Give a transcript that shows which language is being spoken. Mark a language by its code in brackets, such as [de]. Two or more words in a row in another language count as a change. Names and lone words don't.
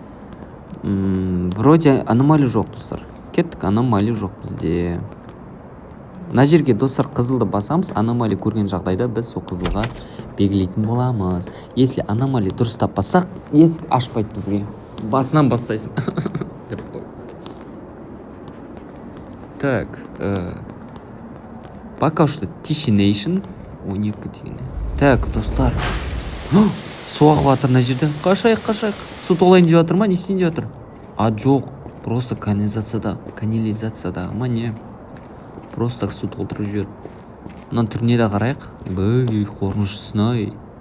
[kk] Вроде аномали жоқ, достар. Кеттік, аномали жоқ бізде. Мына жерге, достар, қызылды басамыз. Аномали көрген жағдайда біз сол қызылға белгілейтін боламыз. Если аномали дұрыстап бассақ, есік ашпайды бізге. Басынан бастайсың. [ru] Так, пока что Tishination 12 деген. [kk] Так, достар, су ағып жатыр мына жерде. Қашайық. Су толайын деп жатыр ма, не істейін деп жатыр? Жоқ. Просто канализацияда ма не? Просто су толтырып жіберіп. Мынан түріне де қарайық. Қорқыныштысың-ай.